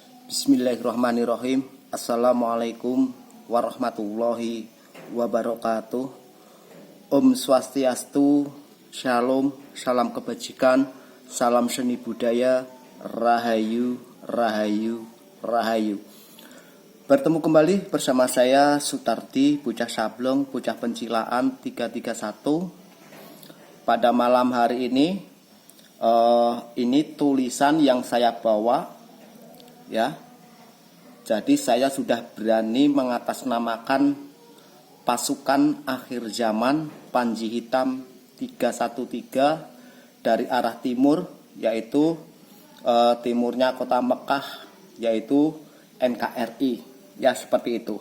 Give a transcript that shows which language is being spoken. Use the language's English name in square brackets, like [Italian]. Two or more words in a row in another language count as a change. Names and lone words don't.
[Arabic] بسم الله الرحمن الرحيم. السلام عليكم ورحمة الله وبركاته. [Balinese] Om Swastiastu, [Indonesian] Shalom, salam kebajikan, salam seni budaya, Rahayu, Rahayu, Rahayu. Bertemu kembali bersama saya Sutardi, Bocah Sablong, Bocah Pencilaan 331. Pada malam hari ini tulisan yang saya bawa, ya. Jadi saya sudah berani mengatasnamakan pasukan akhir zaman Panji Hitam 313 dari arah timur, yaitu timurnya kota Mekah, yaitu NKRI, ya seperti itu.